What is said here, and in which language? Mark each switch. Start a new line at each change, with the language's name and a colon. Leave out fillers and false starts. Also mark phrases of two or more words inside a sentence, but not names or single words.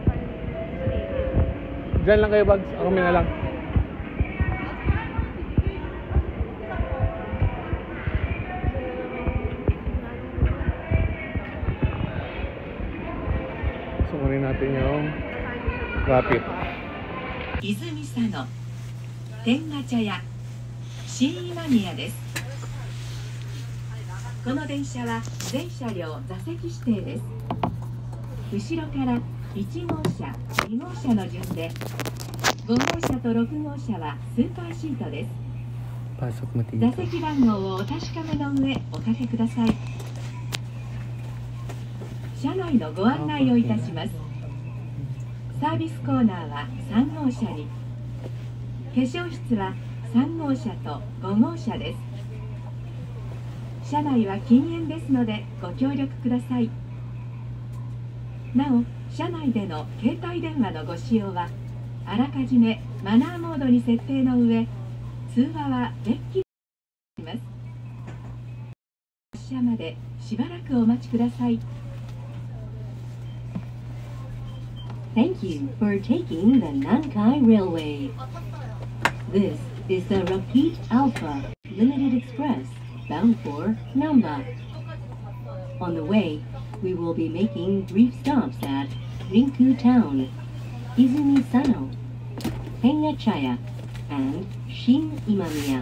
Filipino: Diyan lang kayo, Bags. Ako na lang. Sukunin natin yung rapid.
Japanese: 泉佐野天下茶屋新今宮です。この電車は全車両座席指定です。後ろから1号車、2号車の順で5号車と6号車はスーパーシートです。
Filipino: Pasok mo dito.
Japanese: 座席番号をお確かめの上おかけください。車内のご案内をいたします。サービスコーナーは3号車に、化粧室は3号車と5号車です。車内は禁煙ですのでご協力ください。なお、車内での携帯電話のご使用はあらかじめマナーモードに設定の上、通話はデッキします。発車までしばらくお待ちください。
English: Thank you for taking the Nankai Railway. This is the Rapid Alpha Limited Express bound for Namba. On the way, we will be making brief stops at Rinku Town, Izumi Sano, Hengachaya, and Shin Imamiya.